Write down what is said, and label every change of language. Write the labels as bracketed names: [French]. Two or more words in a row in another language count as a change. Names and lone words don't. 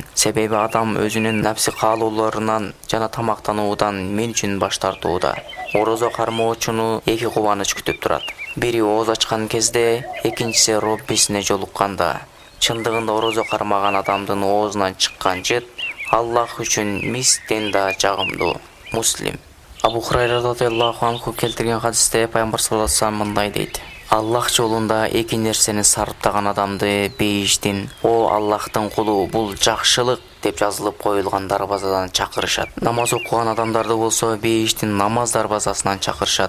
[Kyrgyz] Себеби адам өзүнүн напси каалоолорунан жана тамактануудан мен үчүн баш тартууда. Орозо кармоочуну эки кубаныч күтүп турат. Бири ооз ачкан кезде, экинчиси Роббисине жолукканда. Чындыгында орозо кармаган адамдын оозунан чыккан жыт Аллах үчүн мисктен да жагымдуу. Муслим. Абу Хурайра [Arabic] رضي الله عنه [Kyrgyz] келтирген хадисте пайгамбар [Arabic] صلى الله عليه وسلم [Kyrgyz] мындай дейт: Аллах жолунда эки нерсени сарптаган адамды бейиштин "О Аллахтын кулу, бул жакшылык" деп жазылып коюлган дарбазадан чакырышат. Намаз окуган адамдарды болсо бейиштин намаз дарбазасынан чакырышат.